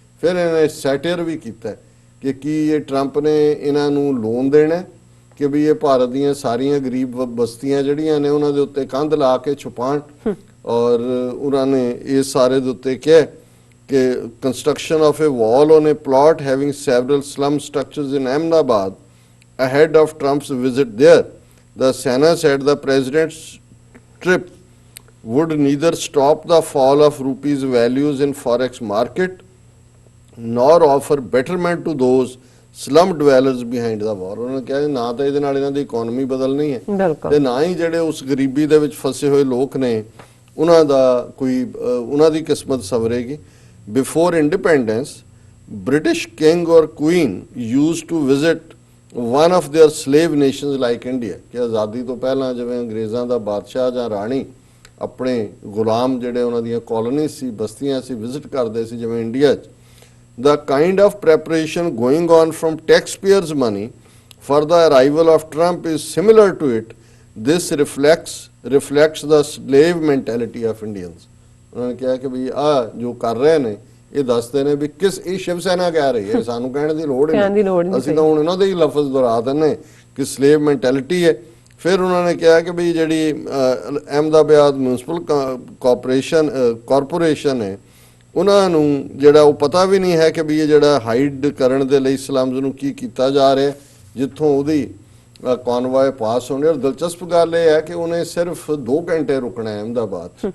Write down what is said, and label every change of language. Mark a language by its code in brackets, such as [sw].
[pa] ਫਿਰ ਇਹਨੇ ਸੈਟੀਅਰ ਵੀ ਕੀਤਾ ਕਿ ਕੀ ਇਹ ਟਰੰਪ ਨੇ ਇਹਨਾਂ ਨੂੰ ਲੋਨ ਦੇਣਾ ਕਿ ਵੀ ਇਹ ਭਾਰਤ ਦੀਆਂ ਸਾਰੀਆਂ ਗਰੀਬ ਬਸਤੀਆਂ ਜਿਹੜੀਆਂ ਨੇ ਉਹਨਾਂ ਦੇ ਉੱਤੇ ਕੰਧ ਲਾ ਕੇ ਛੁਪਾਉਣ। ਔਰ ਉਹਨਾਂ ਨੇ ਇਸ ਸਾਰੇ ਦੇ ਉੱਤੇ ਕਿਹਾ ਕਿ [en] Construction of a wall on a plot having several slum structures in Ahmedabad ahead of Trump's visit there. The Sena said the president's trip would neither stop the fall of rupee's values in forex market nor offer betterment to those slum dwellers behind the wall. [pa] ਉਹਨਾਂ ਨੇ ਕਿਹਾ ਨਾ ਤਾਂ ਇਹਦੇ ਨਾਲ ਇਹਨਾਂ ਦੀ economy ਬਦਲਣੀ ਹੈ ਤੇ ਨਾ ਹੀ ਜਿਹੜੇ ਉਸ ਗਰੀਬੀ ਦੇ ਵਿੱਚ ਫਸੇ ਹੋਏ ਲੋਕ ਨੇ ਉਹਨਾਂ ਦਾ ਕੋਈ ਉਹਨਾਂ ਦੀ ਕਿਸਮਤ ਸਵਰੇਗੀ। [en] Before independence, British king or queen used to visit one of their slave nations like India. [pa] ਕਿ ਆਜ਼ਾਦੀ ਤੋਂ ਪਹਿਲਾਂ ਜਿਵੇਂ ਅੰਗਰੇਜ਼ਾਂ ਦਾ ਬਾਦਸ਼ਾਹ ਜਾਂ ਰਾਣੀ ਆਪਣੇ ਗੁਲਾਮ ਜਿਹੜੇ ਉਹਨਾਂ ਦੀਆਂ ਕਾਲੋਨੀ ਸੀ, ਬਸਤੀਆਂ ਸੀ, ਵਿਜ਼ਿਟ ਕਰਦੇ ਸੀ ਜਿਵੇਂ ਇੰਡੀਆ 'ਚ। [en] The kind of preparation going on from taxpayers' money for the arrival of Trump is similar to it. This reflects the slave mentality of Indians. [pa] ਉਹਨਾਂ ਨੇ ਕਿਹਾ ਕਿ ਵੀ ਆ ਜੋ ਕਰ ਰਹੇ ਨੇ ਇਹ ਦੱਸਦੇ ਨੇ ਵੀ ਕਿਸ ਇਹ ਸ਼ਿਵ ਸੈਨਾ ਕਹਿ ਰਹੀ ਹੈ, ਸਾਨੂੰ ਕਹਿਣ ਦੀ ਲੋੜ ਨਹੀਂ, ਅਸੀਂ ਤਾਂ ਹੁਣ ਇਹਨਾਂ ਦੇ ਹੀ ਲਫ਼ਜ਼ ਦੁਹਰਾ ਦਿੰਦੇ ਕਿ ਸਲੇਵ ਮੈਂਟੈਲਿਟੀ ਹੈ। ਫਿਰ ਉਹਨਾਂ ਨੇ ਕਿਹਾ ਕਿ ਵੀ ਜਿਹੜੀ ਅਹਿਮਦਾਬਾਦ ਮਿਊਨਿਸਪਲ ਕਾਰਪੋਰੇਸ਼ਨ ਹੈ ਉਹਨਾਂ ਨੂੰ ਜਿਹੜਾ ਉਹ ਪਤਾ ਵੀ ਨਹੀਂ ਹੈ ਕਿ ਵੀ ਇਹ ਜਿਹੜਾ ਹਾਈਡ ਕਰਨ ਦੇ ਲਈ ਸਲਮਜ਼ ਨੂੰ ਕੀ ਕੀਤਾ ਜਾ ਰਿਹਾ, ਜਿੱਥੋਂ ਉਹਦੀ ਕਨਵਾਏ ਪਾਸ ਹੋਣੇ। ਔਰ ਦਿਲਚਸਪ ਗੱਲ ਇਹ ਹੈ ਕਿ ਉਹਨੇ ਸਿਰਫ 2 ਘੰਟੇ ਰੁਕਣਾ ਹੈ ਅਹਿਮਦਾਬਾਦ।